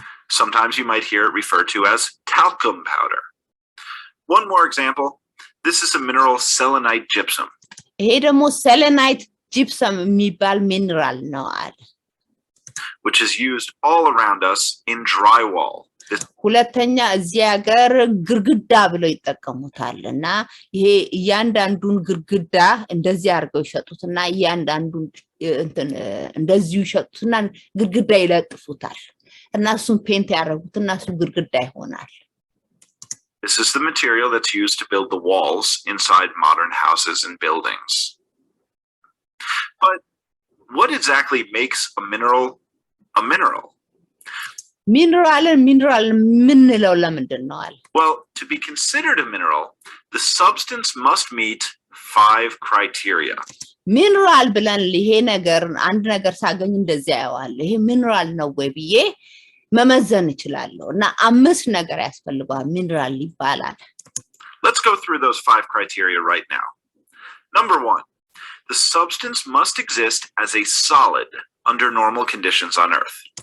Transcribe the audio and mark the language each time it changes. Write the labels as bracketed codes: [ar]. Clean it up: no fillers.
[en] Sometimes you might hear it referred to as talcum powder. One more example. This is a mineral selenite gypsum. [am] ይሄ ደግሞ selenite gypsum የሚባል ሚነራል ነው አለ [en] which is used all around us in drywall. [am] ሁለተኛ እዚህ ሀገር ግርግዳ ብለው ይጠቀሙታልና ይሄ ያንዳንዱን ግርግዳ እንደዚህ አድርገው ይሸጡትና ያንዳንዱን እንደዚህ ይሸጡትና ግርግዳ ይለጥፉታል እና እሱን ፔንት ያደርጉትና እሱ ግርግዳ ይሆናል [en] This is the material that's used to build the walls inside modern houses and buildings. But what exactly makes a mineral a mineral? [am] Mineral ምንለው ለምንድን ነው አለ [en] Well, to be considered a mineral, the substance must meet 5 criteria. [am] Mineral ብለን ይሄ ነገር አንድ ነገር ሳገኝ እንደዚህ ያዋል ይሄ mineral ነው ወይ ብዬ መመዘን ይችላልው እና 5 ነገር ያስፈልጋል mineral ይባላል [en] Let's go through those 5 criteria right now. Number 1, the substance must exist as a solid under normal conditions on earth.